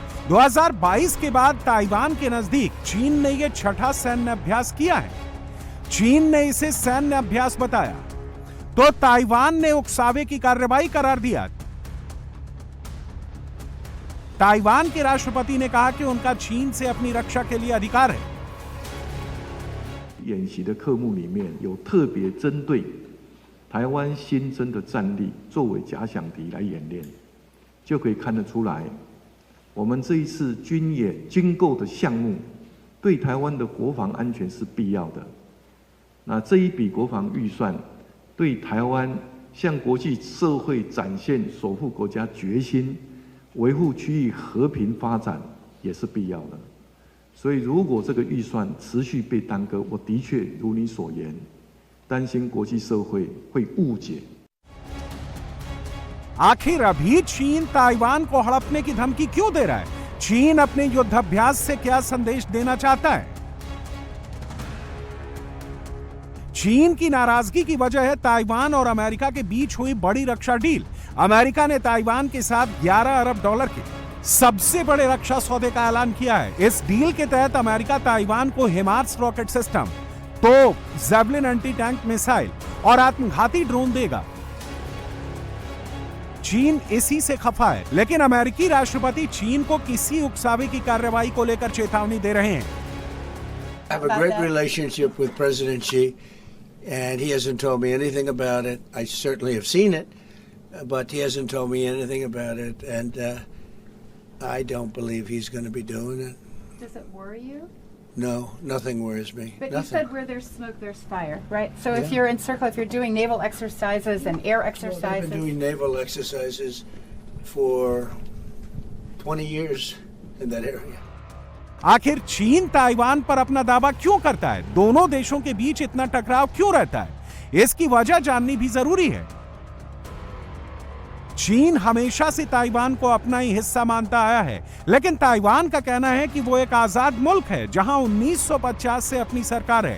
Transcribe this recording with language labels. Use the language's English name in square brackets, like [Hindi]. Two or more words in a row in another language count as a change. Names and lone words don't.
[Hindi] 2022 के बाद ताइवान के नजदीक चीन ने यह छठा सैन्य अभ्यास किया है। चीन ने इसे सैन्य अभ्यास बताया तो ताइवान ने उकसावे की कार्रवाई करार दिया। ताइवान के राष्ट्रपति ने कहा कि उनका चीन से अपनी रक्षा के लिए अधिकार है। [Chinese] 演习的科目里面有特别针对台湾新增的战力作为假想敌来演练，就可以看得出来，我们这一次军演军购的项目对台湾的国防安全是必要的。那这一笔国防预算对台湾向国际社会展现守护国家决心、维护区域和平发展也是必要的。所以，如果这个预算持续被耽搁，我的确如你所言，担心国际社会会误解。 [Hindi] आखिर अभी चीन ताइवान को हड़पने की धमकी क्यों दे रहा है? चीन अपने युद्धाभ्यास से क्या संदेश देना चाहता है? चीन की नाराजगी की वजह है ताइवान और अमेरिका के बीच हुई बड़ी रक्षा डील। अमेरिका ने ताइवान के साथ 11 अरब डॉलर के सबसे बड़े रक्षा सौदे का ऐलान किया है। इस डील के तहत अमेरिका ताइवान को हिमार्स [English] rocket system, [Hindi] तोप, ज़ेवलिन [English] anti tank missile [Hindi] और आत्मघाती ड्रोन देगा। चीन इसी से खफा है, लेकिन अमेरिकी राष्ट्रपति चीन को किसी उकसावे की कार्रवाई को लेकर चेतावनी दे रहे हैं। [English] I have a great relationship with President Xi, and he hasn't told me anything about it. I certainly have seen it, but he hasn't told me anything about it, and I don't believe he's going to be doing it. Does it worry you? No, nothing worries me. But nothing. you said where there's smoke, there's fire, right? So Yeah. if you're in circle, if you're doing naval exercises and air exercises. Well, I've been doing naval exercises for 20 years in that area. [Hindi] आखिर चीन ताइवान पर अपना दावा क्यों करता है? दोनों देशों के बीच इतना टकराव क्यों रहता है? इसकी वजह जाननी भी जरूरी है। चीन हमेशा से ताइवान को अपना ही हिस्सा मानता आया है, लेकिन ताइवान का कहना है कि वो एक आजाद मुल्क है जहां 1950 से अपनी सरकार है।